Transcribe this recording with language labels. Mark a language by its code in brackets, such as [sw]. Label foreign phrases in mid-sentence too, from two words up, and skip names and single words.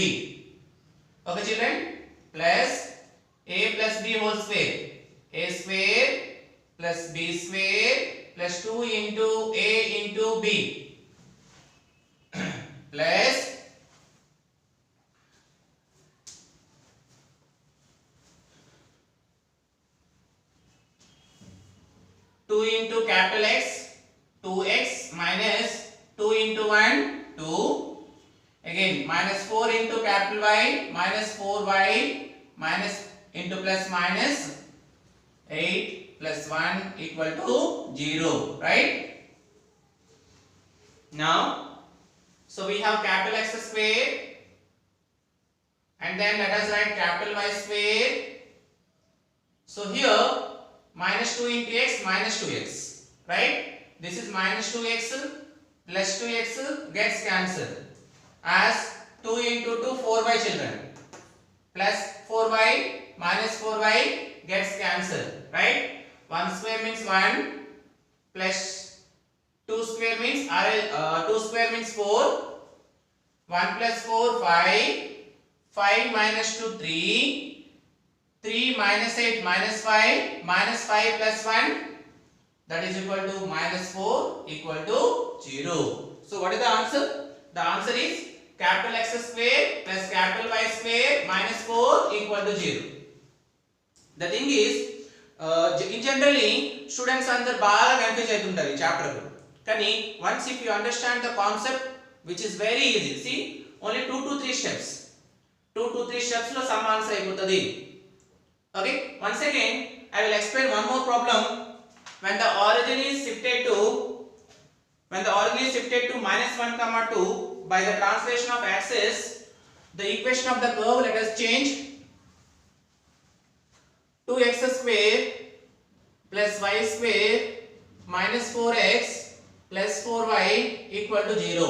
[en] Okay children, plus a plus b whole square, a square plus b square plus 2 into a into b plus 2 into capital X, 2x minus 2 into 1, 2. Again minus 4 into capital Y minus 4y minus into plus minus 8 plus 1 equal to 0. Right? Now, so we have capital X square and then let us write capital Y square. So here minus 2 into x minus 2x, right? This is minus 2x plus 2x gets cancelled as 2 into 2 4y children plus 4y minus 4y gets cancelled, right? 1 square means 1 plus 2 square means 2 square means 4, 1 plus 4 5, 5 minus 2 3, 3 minus 8 minus 5 minus 5 plus 1, that is equal to minus 4 equal to 0. So what is the answer? The answer is capital X square plus capital Y square minus 4 equal to 0. The thing is in generally students [te] అందరూ బాగా కన్ఫ్యూజ్ అవుతుంటారు ఈ చాప్టర్ కు. [en] కానీ once if you understand the concept which is very easy, see only 2 to 3 steps, 2 to 3 steps లో sum answer అయిపోతది. Okay, once again I will explain one more problem. When the origin is shifted to minus 1 comma 2 by the translation of axis, the equation of the curve, let us change. 2x square plus y square minus 4x plus 4y equal to 0.